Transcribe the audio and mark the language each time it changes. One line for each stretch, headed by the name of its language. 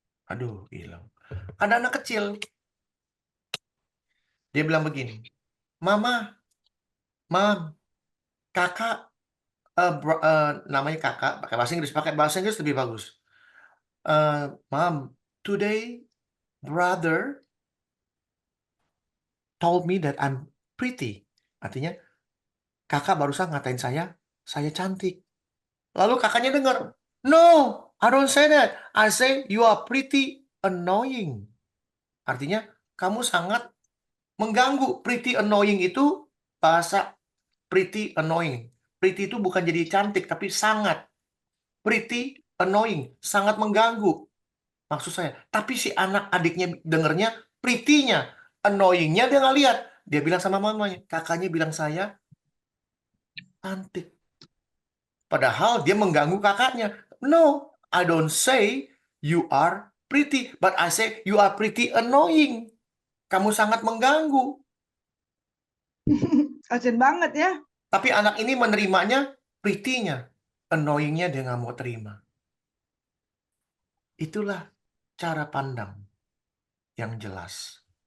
Indonesian: Aduh, hilang. Ada anak kecil. Dia bilang begini. Mama, Mam, kakak, namanya kakak, pakai bahasa Inggris lebih bagus.
English: Mom, today brother told me that I'm pretty.
Indonesian: Artinya kakak barusan ngatain saya cantik. Lalu kakaknya dengar,
English: no, I don't say that. I say you are pretty annoying.
Indonesian: Artinya kamu sangat mengganggu. Pretty annoying itu bahasa pretty annoying. Pretty itu bukan jadi cantik, tapi sangat. Pretty annoying, sangat mengganggu. Maksud saya, tapi si anak adiknya dengernya pretty-nya, annoying-nya dia nggak lihat. Dia bilang sama mamanya, kakaknya bilang saya cantik. Padahal dia mengganggu kakaknya.
English: No, I don't say you are pretty, but I say you are pretty annoying.
Indonesian: Kamu sangat mengganggu. Kasian banget ya. Tapi anak ini menerimanya pretty-nya. Annoying-nya dia nggak mau terima. Itulah cara pandang yang jelas.